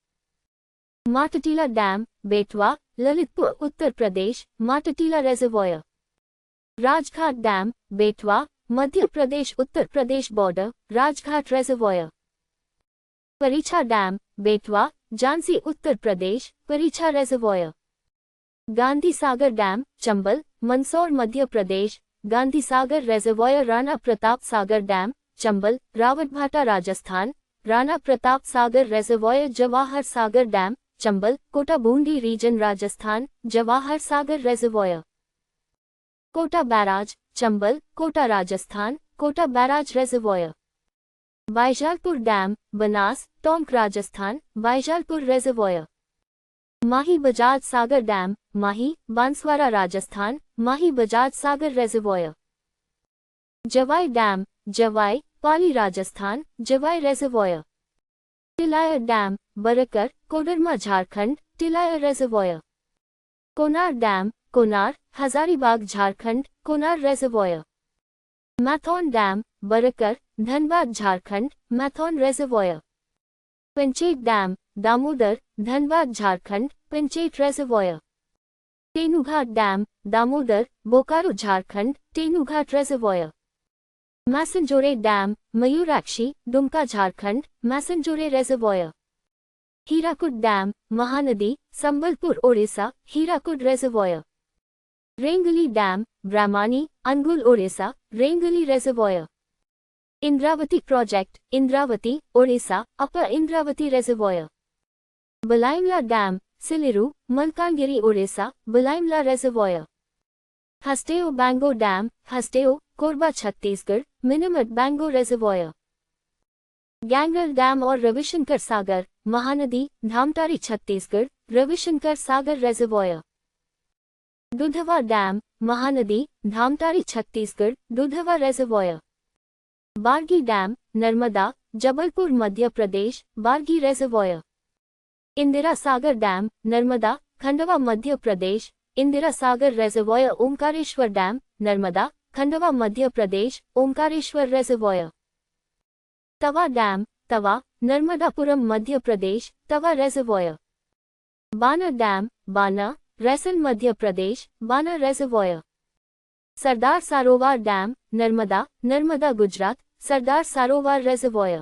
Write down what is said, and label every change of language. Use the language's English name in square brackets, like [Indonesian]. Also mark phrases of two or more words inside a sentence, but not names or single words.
[English] Matatila Dam, Betwa, Lalitpur, Uttar Pradesh, Matatila Reservoir. Rajghat Dam, Betwa, Madhya Pradesh, Uttar Pradesh border, Rajghat Reservoir. Paricha Dam, Betwa, Jhansi, Uttar Pradesh, Paricha Reservoir. Gandhi Sagar Dam, Chambal, Mandsaur, Madhya Pradesh, Gandhi Sagar Reservoir. Rana Pratap Sagar Dam, Chambal, Rawatbhata, Rajasthan, Rana Pratap Sagar Reservoir. Jawahar Sagar Dam, Chambal, Kota Bundi region, Rajasthan, Jawahar Sagar Reservoir. Kota Barrage, Chambal, Kota, Rajasthan, Kota Barrage Reservoir. Baijalpur Dam, Banas, Tonk, Rajasthan, Baijalpur Reservoir. Mahi Bajaj Sagar Dam, Mahi, Banswara, Rajasthan, Mahi Bajaj Sagar Reservoir. Javai Dam, Javai, Pali, Rajasthan, Javai Reservoir. Tilaya Dam, Barakar, Kodarma, Jharkhand, Tilaya Reservoir. Konar Dam, Konar, Hazaribagh, Jharkhand, Konar Reservoir. Mathon Dam, Barakar, Dhanbad, Jharkhand, Mathon Reservoir. Panchet Dam, Damodar, Dhanbad, Jharkhand, Panchet Reservoir. Tenughat Dam, Damodar, Bokaro, Jharkhand, Tenughat Reservoir. Masanjore Dam, Mayurakshi, Dumka, Jharkhand, Masanjore Reservoir. Hirakud Dam, Mahanadi, Sambalpur, Orissa, Hirakud Reservoir. Rengali Dam, Brahmani, Angul, Orissa, Rengali Reservoir. Indravati Project, Indravati, Orissa, Upper Indravati Reservoir. Balaimla Dam, Siliru, Malkangiri, Orissa, Balaimla Reservoir. Hasteo Bango Dam, Hasteo, Korba, Chhattisgarh, Minimat Bango Reservoir. Gangal Dam or Ravishankar Sagar, Mahanadi, Dhamtari, Chhattisgarh, Ravishankar Sagar Reservoir. Dudhwa Dam, Mahanadi, Dhamtari, Chhattisgarh, Dudhwa Reservoir. Bargi Dam, Narmada, Jabalpur, Madhya Pradesh, Bargi Reservoir. Indira Sagar Dam, Narmada, Khandwa, Madhya Pradesh, Indira Sagar Reservoir. Omkareshwar Dam, Narmada, Khandwa, Madhya Pradesh, Omkareshwar Reservoir. तवा डैम, तवा, नर्मदापुरम मध्य प्रदेश, तवा रेजर्वॉयर। बाना डैम, बाना, रैसन मध्य प्रदेश, बाना रेजर्वॉयर। सरदार सरोवर डैम, नर्मदा, नर्मदा गुजरात, सरदार सरोवर रेजर्वॉयर।